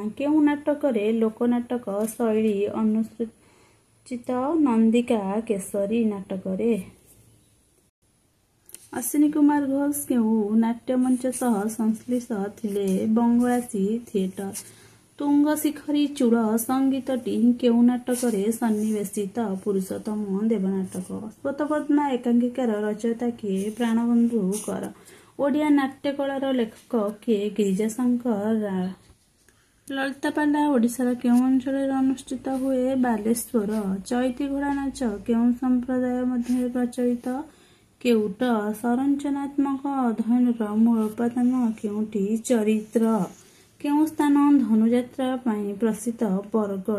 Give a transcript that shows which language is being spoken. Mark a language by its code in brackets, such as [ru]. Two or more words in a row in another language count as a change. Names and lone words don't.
[or] କେଉଁ ନାଟକରେ ଲୋକନାଟକ ଶୈଳୀ ଅନୁସୃତ ନନ୍ଦିକା କେଶରୀ ନାଟକରେ। ଅଶ୍ୱିନୀ କୁମାର ଘୋଷ କେଉଁ ନାଟ୍ୟମଞ୍ଚ ସହ ସଂଶ୍ଳିଷ୍ଟ ଥିଲେ ବଙ୍ଗବାସୀ ଥିଏଟର। ତୁଙ୍ଗ ଶିଖରୀ ଚୂଡ଼ ସଙ୍ଗୀତଟି କେଉଁ ନାଟକରେ ସନ୍ନିବେଶିତ ପୁରୁଷୋତ୍ତମ ଦେବ ନାଟକ। ସ୍ୱତପଦ୍ମା ଏକାଙ୍କିକାର ରଚୟିତା କିଏ ପ୍ରାଣବନ୍ଧୁ କର। ଓଡ଼ିଆ ନାଟ୍ୟକଳାର ଲେଖକ କିଏ ଗିରିଜାଶଙ୍କର ରାୟ। ଲଳିତାପାଲା ଓଡ଼ିଶାର କେଉଁ अंचଳରେ ଅନୁଷ୍ଠିତ ହୁଏ? ବାଲେଶ୍ୱର। ଚଇତି ଘୋଡ଼ା ନାଚ କେଉଁ ସମ୍ପ୍ରଦାୟ ମଧ୍ୟରେ ପ୍ରଚଳିତ? କେଉଟ। ସଂରଚନାତ୍ମକ ଅଧ୍ୟୟନର ମୂଳ ଉପାଦାନ କେଉଁଟି? ଚରିତ୍ର। କେଉଁ ସ୍ଥାନ ଧନୁଯାତ୍ରା ପାଇଁ ପ୍ରସିଦ୍ଧ? ବରଗଡ଼।